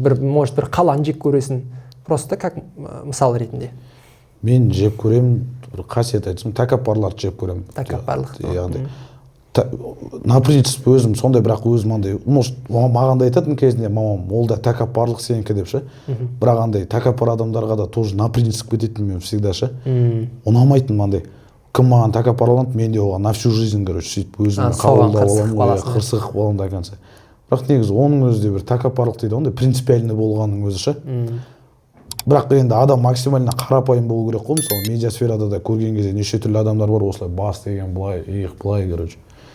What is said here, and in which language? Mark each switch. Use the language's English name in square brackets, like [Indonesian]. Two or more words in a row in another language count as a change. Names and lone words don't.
[Kazakh] Может бір қаланы жек көресің, [Russian] просто как [Kazakh] мысал ретінде. Мен жеп көремін, бір қасиет айтсам, тәкаппарларды жеп көремін. Тәкаппарлықты. [Russian] На принципе [Kazakh] өзім сондай, бірақ өзім андай, может маған да айтатын кезінде мамам, ол да тәкаппарлық сенікі деп ше. Бірақ андай тәкаппар адамдарға да [Russian] тоже на принцип [Kazakh] кететін мен всегда ше. Ұнамайтын андай. Кім маған тәкаппарланды, мен де оған [Russian] на всю жизнь, [Kazakh] короче, сөйтіп өзімді қабылдап аламын, қырсық боламын деген сияқты. Бірақ негізі оның өзі де бір тәкаппарлық дейді, ондай принципиальный болғанның өзі ше. Бірақ енді адам максимально қарапайым болу керек қой, мысалы медиасферада да көрген кезде неше түрлі адамдар бар, осылай бас деген былай, иық былай, короче.